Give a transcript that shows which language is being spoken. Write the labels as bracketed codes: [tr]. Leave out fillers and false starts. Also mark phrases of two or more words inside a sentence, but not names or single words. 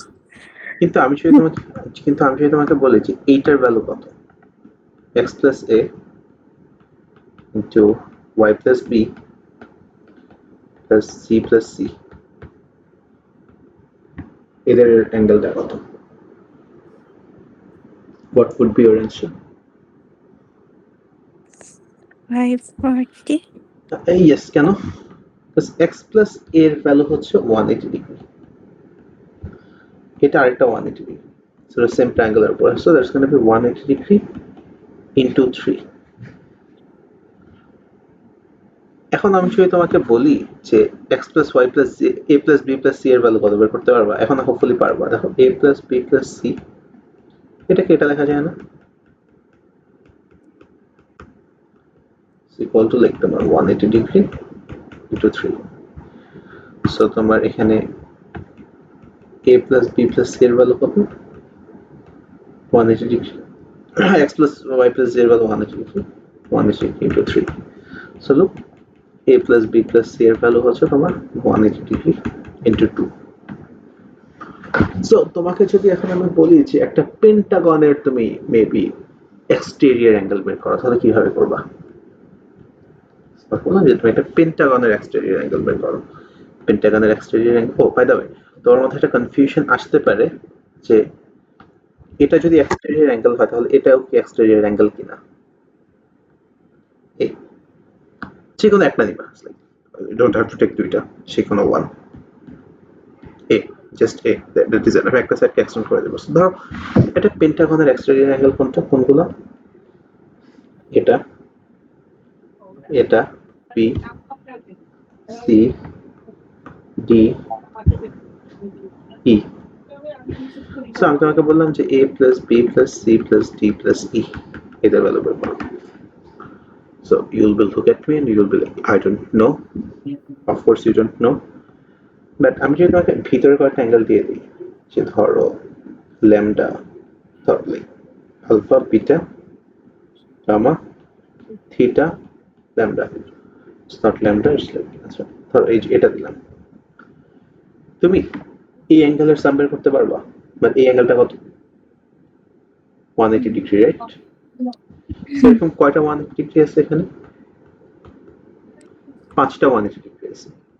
[bn] কিন্তু আমি যদি তোমাকে বলি যে এইটার ভ্যালু কত, [en] x plus a into y plus b plus c plus c, [bn] এদের অ্যাঙ্গেলটা কত? [en] What would be your answer? 540. [bn] Yes, কেন? [en] Because x plus a [bn] এর ভ্যালু হচ্ছে 180 ডিগ্রি, এটা আরেকটা 180 ডিগ্রি, [en] so the same triangular উপর, so that's going to be 180 degree into 3. [bn] এখন আমি যদি তোমাকে বলি যে [en] x plus y plus a plus b plus c [bn] এর ভ্যালু কত বের করতে পারবা? এখন হোপফুলি পারবা। দেখো [en] a plus b plus c, [bn] এটাকে এটা লেখা যায় না? [en] equal to like তোমার 180 degree into 3. [bn] so তোমার এখানে [en] a plus b plus c [bn] এর ভ্যালু কত? [en] 180 degree. x plus y plus z এর ভ্যালু 180 degree, 180 into 3. so look, a plus b plus c [bn] এর ভ্যালু হচ্ছে তোমার [en] 180 degree into 2. [bn] so তোমাকে যদি এখন আমি বলি যে একটা পেন্টাগনের তুমি [en] maybe exterior angle [bn] বের করো, তাহলে কিভাবে করবা? বললাম যে তুমি একটা পেন্টাগনের [en] exterior angle [bn] বের করো। পেন্টাগনের [en] exterior angle, oh by the way, [bn] তোমার মধ্যে একটা কনফিউশন আসতে পারে যে এটা যদি [en] exterior angle [bn] হয় তাহলে এটাও কি [en] exterior angle [bn] কিনা। এই যে কোনো একটা নিবা, [en] you don't have to take [bn] দুইটা, যে কোনো [en] one, a just a, that is [bn] আমি একটা সাইডকে এক্সটেন্ড করে দেব। ধরো এটা পেন্টাগনের [en] exterior angle [bn] কোনগুলো? এটা, এটা, বি, সি, ডি, ই। সো আমি তোমাকে বললাম যে [en] a plus b plus c plus d plus e [bn] এদের ভ্যালু বের করো। [en] So you will look at me and you will be like, I don't know. Of course you don't know. But [bn] আমি যদি তোমাকে ভিতরে কয়েকটা অ্যাঙ্গেল দিয়ে দিই, যে ধরো ল্যামডা, ধরো like আলফা, বিটা, গামা, থিটা, ল্যামডা। [en] It's not lambda, it's like, [bn] আচ্ছা ধরো এই যে এটা দিলাম, তুমি এই অ্যাঙ্গেলের সাম বের করতে পারবা? বাট এই অ্যাঙ্গেলটা কত? 180 ডিগ্রি, রাইট? সো এরকম কয়টা 180 ডিগ্রি আছে এখানে? 5টা 180 ডিগ্রি আছে।